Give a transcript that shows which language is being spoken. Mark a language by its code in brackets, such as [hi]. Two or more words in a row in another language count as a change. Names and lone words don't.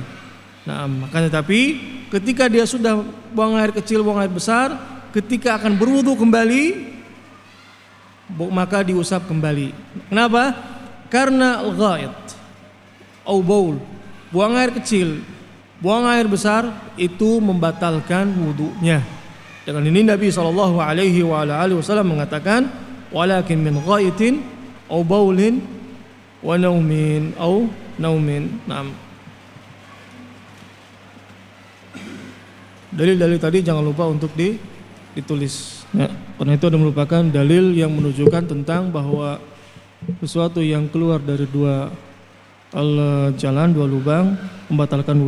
[id] Nah, maka tetapi ketika dia sudah buang air kecil, buang air besar, ketika akan berwudu kembali, maka diusap kembali. Kenapa? Karena [ar] الغائط أو بول, [id] buang air kecil, buang air besar itu membatalkan wudunya. Dengan ini Nabi SAW mengatakan, [ar] ولكن من غائط أو بول ونوم أو نوم. [id] Nah, dalil-dalil tadi jangan lupa untuk ditulis ya, karena itu ada merupakan dalil yang menunjukkan tentang bahwa sesuatu yang keluar dari dua jalan, dua lubang membatalkan wudu.